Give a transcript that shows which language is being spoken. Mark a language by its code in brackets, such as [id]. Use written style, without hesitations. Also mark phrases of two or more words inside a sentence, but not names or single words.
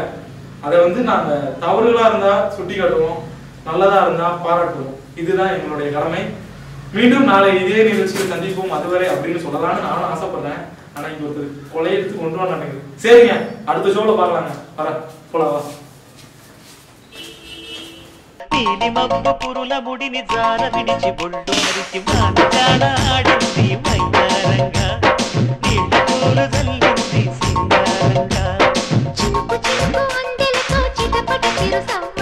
[ta] அதை வந்து நாங்க தவறுகளா இருந்தா சுட்டி காட்டுவோம், நல்லதா இருந்தா பாராட்டுவோம். இதுதான் எங்களுடைய கடமை. மீண்டும் நாளை இதே நிகழ்ச்சியில் சந்திப்போம். அதுவரை அப்படின்னு சொல்லலாம்னு நானும் ஆசைப்படுறேன். ஆனா இங்க ஒருத்தர் கொலை எடுத்து கொண்டு வர நினைக்கிறேன். சரிங்க, அடுத்த ஷோல பாக்கலாங்க. வர போலாவா. [te] నీలి మబ్బు పురుల ముడిని జార విడిచి బొళ్ళు మరిచి మానగాడ ఆడింది మైదానంగా నీళ్ళ పూలు జల్లింది సింగారంగా చినుకు చినుకు అందెలతో చిటపట చిరుసా